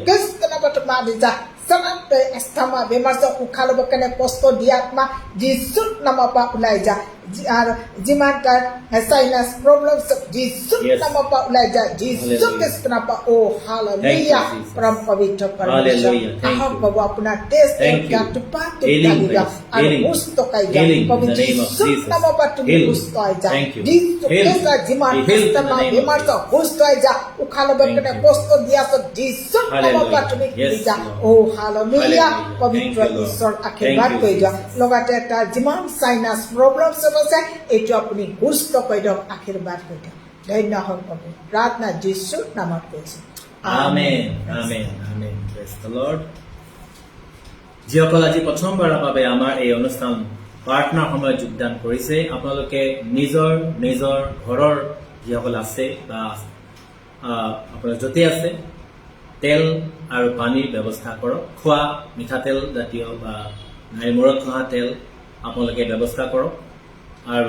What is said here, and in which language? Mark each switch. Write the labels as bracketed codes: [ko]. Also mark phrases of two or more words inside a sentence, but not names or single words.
[as] খ্ৰীষ্ট নামত মাৰি যা সনাত এস্থামা বেমাৰ উশাহ ল'ব কেনে কষ্ট দিয়া আত্মা যিচুক নামৰ পৰা ওলাই যা আৰু যিমান তাৰ [en] sinus problem [as] যিচুক [en] Yes. [as] নামৰ পৰা ওলাই যায় যিচুক [en] Hallelujah. [as] খ্ৰীষ্ট নামৰ পৰা অ হালেলুয়া [en] Thank you, Jesus. [as] পৰম পবিত্ৰ পৰমেশ্বৰ [en] Hallelujah. Thank [as] আহক [en] you. [as] প্ৰভু আপোনাৰ তেজ [en] Thank you. [as] গাটো পাতো [en] Healing, [as] ঢালি দিয়ক [en] please. [as] আৰু [en] Healing. [as] সুস্থ কৰি দিয়ক [en] Healing in [as] প্ৰভু [en] the name of [as] যিচুক [en] Jesus. [as] নামৰ পৰা তুমি [en] Heal. [as] সুস্থ হৈ যা [en] Thank you. [as] যিচুক [en] Heal. [as] খ্ৰীষ্ট যিমান [en] Be healed in the [as] এস্থামা [en] name of [as] বেমাৰ [en] Jesus. [as] সুস্থ হৈ যা উশাহ ল'ব [en] Thank [as] কেনে [en] you. [as] কষ্ট দিয়া যিচুক নামৰ পৰা তুমি [en] Yes, [as] খুলি যা [en] Lord. [as] অ হালেলুয়া [en] Hallelujah. [as] পবিত্ৰ [en] Thank you, Lord. [as] ঈশ্বৰ [en] Thank [as] আশীৰ্বাদ [en] you, [as] কৰি দিয়ক [en] Jesus. [as] লগতে তাৰ যিমান [en] sinus problem [as] চব আছে এইটো আপুনি সুস্থ কৰি দিয়ক আশীৰ্বাদ কৰি দিয়ক ধন্য হওক প্ৰভু প্ৰাৰ্থনা যীশুৰ নামত কৰিছোঁ [en] Amen. Amen. Amen. Praise the Lord. [as] যিসকল আজি প্ৰথমবাৰৰ বাবে আমাৰ এই অনুষ্ঠান প্ৰাৰ্থনাৰ সময়ত যোগদান কৰিছে আপোনালোকে নিজৰ নিজৰ ঘৰৰ যিসকল আছে বা আপোনাৰ য'তে আছে তেল আৰু পানীৰ ব্যৱস্থা কৰক খোৱা মিঠাতেল জাতীয় বা মূৰত ঘঁহা তেল আপোনালোকে ব্যৱস্থা কৰক আৰু